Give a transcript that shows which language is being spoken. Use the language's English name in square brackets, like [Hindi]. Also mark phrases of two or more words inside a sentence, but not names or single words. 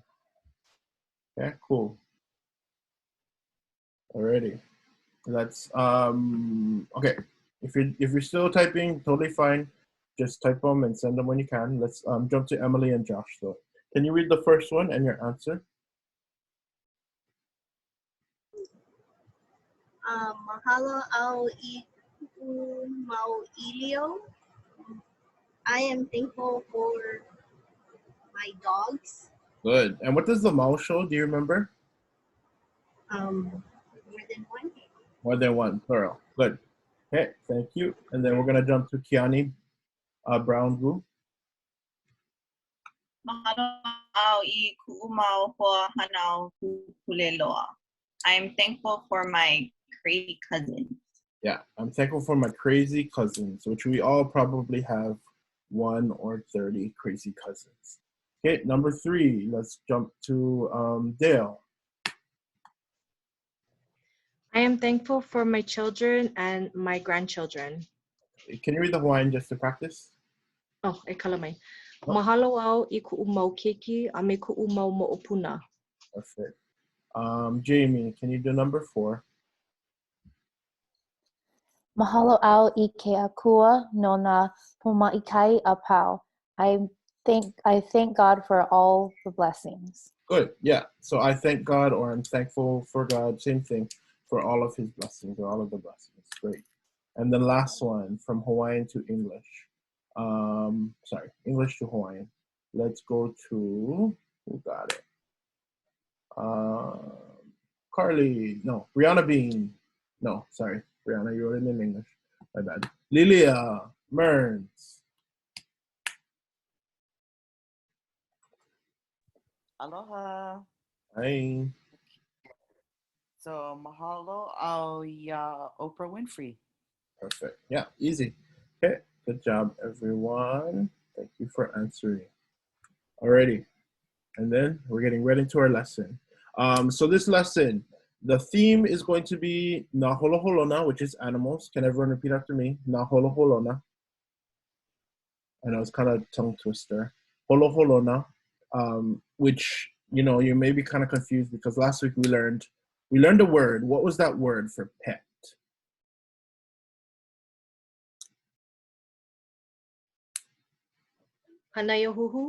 [English] Okay, cool. Alrighty. That's okay. If you're still typing, totally fine. Just type them and send them when you can. Let's jump to Emily and Josh though. Can you read the first one and your answer? [Hawaiian] Mahalo au I ku'u mau ʻilio. [English] I am thankful for my dogs. Good. And what does the mau show? Do you remember? More than one. More than one, plural. Good. Okay, thank you. And then we're gonna jump to Kiani Brown Group. [Hawaiian] Mahalo au I ku'u mau ho'ohanau pupuleloa. [English] I am thankful for my crazy cousins. Yeah, I'm thankful for my crazy cousins, which we all probably have 1 or 30 crazy cousins. Okay, number 3, let's jump to Dale. I am thankful for my children and my grandchildren. Can you read the Hawaiian just to practice? [Hawaiian] Oh, e kala mai. Mahalo au I ku'u mau keiki a me ku'u mau mo'opuna. [English] Perfect. Jamie, can you do number 4? [Hawaiian] Mahalo au I ke akua no na pomaikai apau. [English] I thank God for all the blessings. Good, yeah. So I thank God, or I'm thankful for God, same thing, for all of his blessings, or all of the blessings. Great. And the last one, from Hawaiian to English. English to Hawaiian. Let's go to, who got it? Brianna Bean. No, sorry. Brianna, you wrote it in English. My bad. Lilia Mearns. Aloha. Hi. [Hawaiian] So mahalo au ia Oprah Winfrey. [English] Perfect. Yeah, easy. Okay, Good job, everyone. Thank you for answering. Alrighty. And then we're getting right into our lesson. So this lesson, the theme is going to be [Hawaiian] Nā HOLOHOLONA, [English] which is animals. Can everyone repeat after me? [Hawaiian] Nā HOLOHOLONA. [English] I know it's kind of tongue twister. HOLOHOLONA, which, you know, you may be kind of confused because last week we learned a word. What was that word for pet? Hanayahuhu.